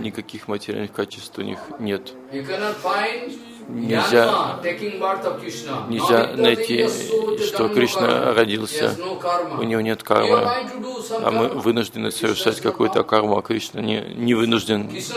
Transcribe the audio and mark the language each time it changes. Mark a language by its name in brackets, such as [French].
[Russian] Никаких материальных качеств у них нет. [English] You cannot find Yama taking birth of Krishna. [Russian] Нельзя найти, что Кришна родился. У него нет кармы. А мы вынуждены совершать какую-то карму, а Кришна не вынужден.